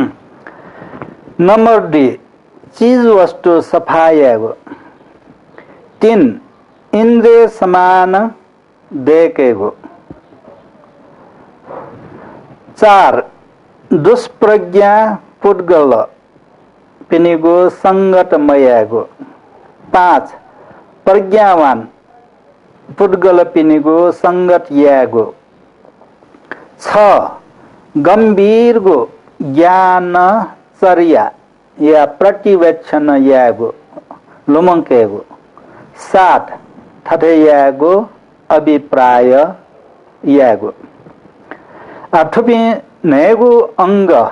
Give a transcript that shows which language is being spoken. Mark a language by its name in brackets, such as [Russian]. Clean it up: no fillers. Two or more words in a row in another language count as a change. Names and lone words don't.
[Newari] नंबर 2 चीज वस्तु सफायगो 3 इंद्रिय समान देकेगो 4 दुष्प्रज्ञा पुद्गल पिनिगो संगत मयागो 5 प्रज्ञावान पुद्गल पिनिगो संगत यागो 6 गंभीर गो ज्ञान चर्या या प्रतिवेक्षण यागो लुमंकेगो 7 थथे यागो अभिप्राय यागो 8 नेगु अंग